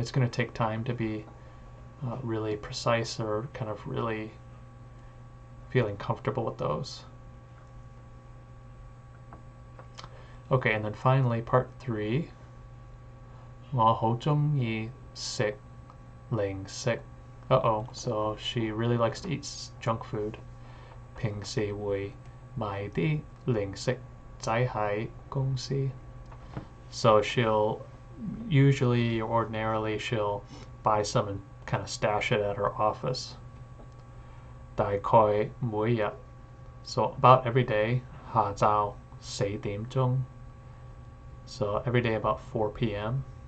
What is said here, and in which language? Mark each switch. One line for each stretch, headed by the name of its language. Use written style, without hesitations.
English: It's going to take time to be really precise or kind of really feeling comfortable with those. Okay, and then finally part 3.
Cantonese: 我好鍾意食零食.
English: Uh-oh, so she really likes to eat junk food.
Cantonese: 平時會買啲零食仔喺公司.
English: So she'll usually or ordinarily she'll buy some and kind of stash it at her office.
Cantonese: 大概每日,
English: so about every day,
Cantonese: 下晝4點鐘.
English: So every day about 4 p.m.